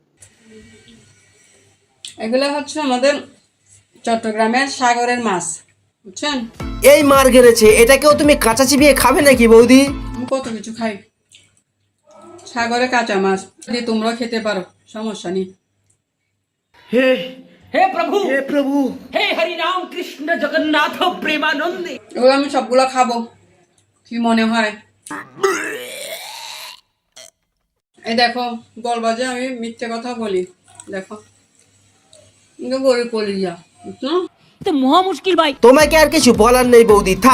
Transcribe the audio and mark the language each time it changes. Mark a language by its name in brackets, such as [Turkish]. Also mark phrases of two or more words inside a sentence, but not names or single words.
[Bangla] এগুলো হচ্ছে আমাদের চট্টগ্রামের সাগরের মাছ, বুঝছেন? এই মার গেড়েছে, এটাকেও তুমি কাঁচা চিবিয়ে খাবে নাকি বৌদি? আমি কত কিছু খাই, সাগরে কাঁচা মাছ যদি তোমরাও খেতে পারো, সমস্যা নেই। [Hindi] हे प्रभु, हे प्रभु, हे हरि राम कृष्ण जगन्नाथ प्रेमानंद। [Bangla] এগুলো আমি সবগুলো খাবো, কি মনে হয়? এই দেখো, বলবা যে আমি মিথ্যে কথা বলি। দেখো গরিব কলিজা, বুঝছো? তো মহা মুশকিল ভাই। তোমাকে আর কিছু বলার নেই বৌদি, থাক।